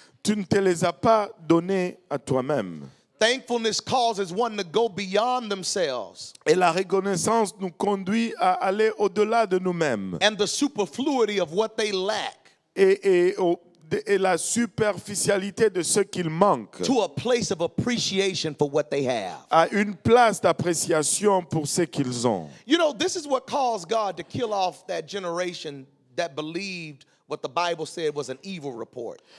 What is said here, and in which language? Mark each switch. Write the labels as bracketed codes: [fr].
[fr] tu ne te les as pas données à toi-même. [en] Thankfulness causes one to go beyond themselves [fr] Et la reconnaissance nous conduit à aller au-delà de nous-mêmes. [en] and the superfluity of what they lack [fr] Et la superficialité de ce qu'il manque [en] to a place of appreciation for what they have. [fr] à une place d'appréciation pour ce qu'ils ont. [en] You know, this is what caused God to kill off that generation that believed what the Bible said was an evil report.